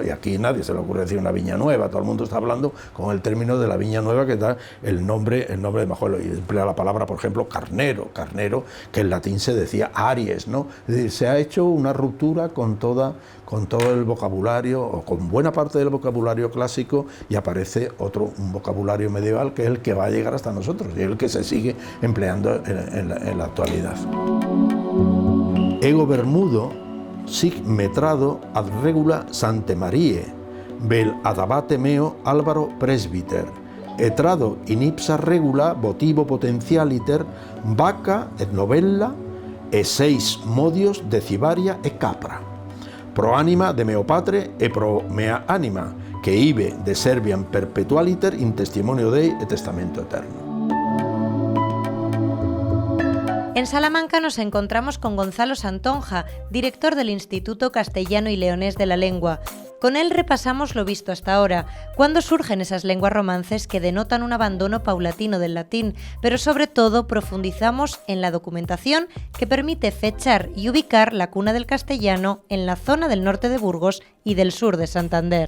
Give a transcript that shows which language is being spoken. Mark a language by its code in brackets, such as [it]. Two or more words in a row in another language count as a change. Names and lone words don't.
[es] Y aquí nadie se le ocurre decir una viña nueva, todo el mundo está hablando con el término de la viña nueva que da el nombre de Majuelo, y emplea la palabra, por ejemplo, carnero, que en latín se decía aries, ¿no? Es decir, se ha hecho una ruptura con todo el vocabulario, o con buena parte del vocabulario clásico, y aparece un vocabulario medieval que es el que va a llegar hasta nosotros, y el que se sigue empleando en la actualidad. [la] Ego Bermudo sic metrado ad regula Sante Marie, vel ad abate meo Álvaro presbiter, etrado in ipsa regula votivo potentialiter vaca et novella e 6 modios de cibaria e capra, pro anima de meo patre e pro mea anima, que ibe de serviam perpetualiter in testimonio Dei e testamento eterno. [es] En Salamanca nos encontramos con Gonzalo Santonja, director del Instituto Castellano y Leonés de la Lengua. Con él repasamos lo visto hasta ahora, cuándo surgen esas lenguas romances que denotan un abandono paulatino del latín, pero sobre todo profundizamos en la documentación que permite fechar y ubicar la cuna del castellano en la zona del norte de Burgos y del sur de Santander.